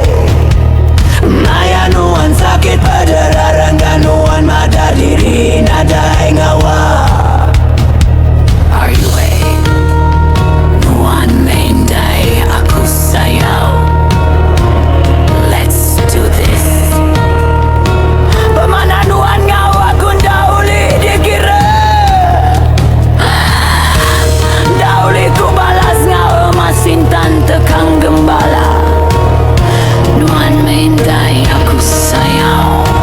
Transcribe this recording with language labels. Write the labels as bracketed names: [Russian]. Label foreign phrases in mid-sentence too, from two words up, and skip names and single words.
[Iban] Naya Nuan sakit, pedera, renga, Nuan madah, diri, nadai, ngawa. [English] Are you ready? [Iban] Nuan Indai aku sayau. [English] Let's do this. [Iban] Pemana Nuan ngawa gundauli dikira. Ku balas ngawa masintan tekang gembala. Nuan Merinsa aku sayau.